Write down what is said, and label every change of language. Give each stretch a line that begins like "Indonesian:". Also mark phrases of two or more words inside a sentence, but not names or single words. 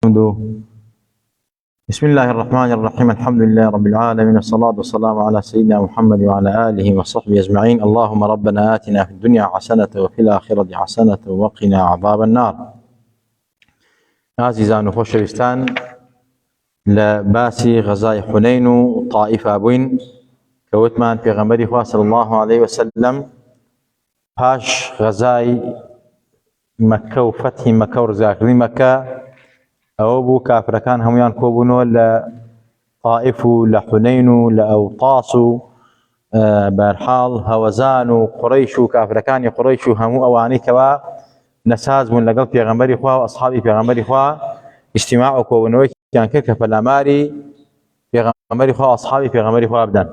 Arabic: حمده. بسم الله الرحمن الرحيم. الحمد لله رب العالمين، الصلاة والسلام على سيدنا محمد وعلى آله وصحبه أجمعين. اللهم ربنا آتنا في الدنيا حسنة وفي الآخرة حسنة وقنا عذاب النار.
Central Kurdish: عزيزان وخۆشەویستان، لە باسی غەزای حونەین و طائفە بووین کە وتمان پێغەمبەری خوا
Arabic: صلی الله عليه وسلم
Central Kurdish: پاش غەزای مەکە و فەتحی مەکە و ڕزگارکردنی مەکە ئەوە بوو کافرەکان هەمویان کۆبوونەوە لە طائف و لە حونەین و لە ئەوطاس و بەرحاڵ هەوەزان و قوڕەیش و کافرەکانی قوڕەیش و هەموو ئەوانەی کەوا نەساز بوون لەگەڵ پێغەمبەری خوا و ئەسحابی پێغەمبەری خوا ئیجتیماع و کۆبوونەوەیان کرد کە پەلاماری پێغەمبەری خوا و ئەسحابی پێغەمبەری خوا بدەن.